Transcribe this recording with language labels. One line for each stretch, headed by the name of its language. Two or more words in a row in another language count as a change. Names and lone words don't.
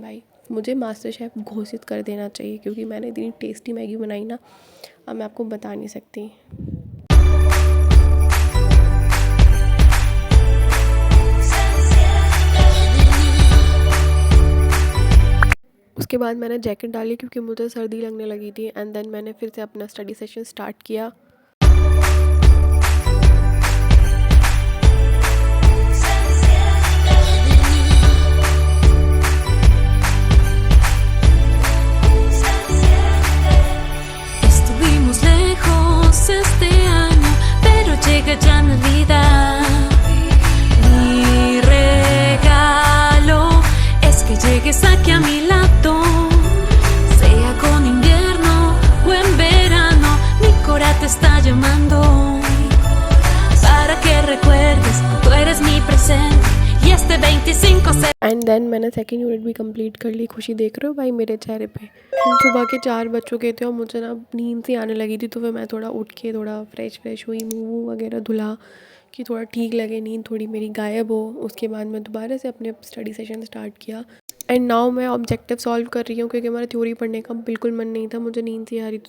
Hindi: भाई मुझे
English: master chef
Hindi: घोषित कर देना चाहिए क्योंकि मैंने इतनी टेस्टी मैगी बनाई ना, अब मैं आपको बता नहीं सकती. उसके बाद मैंने जैकेट डाली क्योंकि मुझे सर्दी लगने लगी थी.
English: and then
Hindi: मैंने फिर से अपना
English: study session start
Hindi: किया.
Spanish: Estuvimos lejos este año, pero llega ya Navidad. Mi regalo es que llegues aquí a mi lado, sea con invierno o en verano. Mi cora te está llamando para que recuerdes, tú eres mi presente y este 25 se.
English: and then
Hindi: मैंने
English: second unit
Hindi: भी कंप्लीट कर ली. खुशी देख रहे हो भाई मेरे चेहरे पे. सुबह के 4 बज चुके थे और मुझे ना नींद सी आने लगी थी, तो फिर मैं थोड़ा उठ के थोड़ा फ्रेश हुई, मुँह वगैरह धुला कि थोड़ा ठीक लगे, नींद थोड़ी मेरी गायब हो। उसके बाद मैं दोबारा से अपने
English: study session start
Hindi: किया
English: and now
Hindi: मैं
English: objective solve
Hindi: कर रही हूँ, क्योंकि हमारा थ्योरी पढ़ने का बिल्कुल मन नहीं था, मुझे नींद सी आ रही थी।